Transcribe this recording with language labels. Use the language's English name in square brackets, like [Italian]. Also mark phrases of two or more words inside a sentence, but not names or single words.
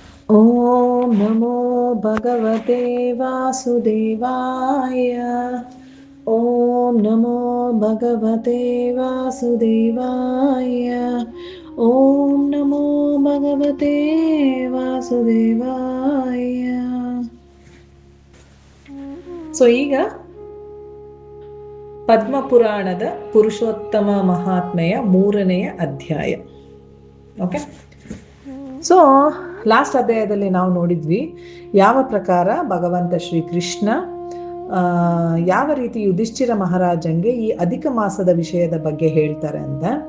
[Sanskrit] ಓಂ ನಮೋ ಭಗವತೆ ವಾಸುದೇವಾಯ. ಓಂ ನಮೋ ಭಗವತೆ ವಾಸುದೇವಾಯ. ಓಂ ನಮೋ ಭಗವತೆ ವಾಸುದೇವಾಯ. [Kannada] ಸೊ ಈಗ ಪದ್ಮಪುರಾಣದ ಪುರುಷೋತ್ತಮ ಮಹಾತ್ಮೆಯ 3ನೇ ಅಧ್ಯಾಯ. ಓಕೆ, ಸೊ ಲಾಸ್ಟ್ ಅಧ್ಯಾಯದಲ್ಲಿ ನಾವು ನೋಡಿದ್ವಿ ಯಾವ ಪ್ರಕಾರ ಭಗವಂತ ಶ್ರೀಕೃಷ್ಣ ಯಾವ ರೀತಿ ಯುಧಿಷ್ಠಿರ ಮಹಾರಾಜಂಗೆ ಈ ಅಧಿಕ ಮಾಸದ ವಿಷಯದ ಬಗ್ಗೆ ಹೇಳ್ತಾರೆ ಅಂತ.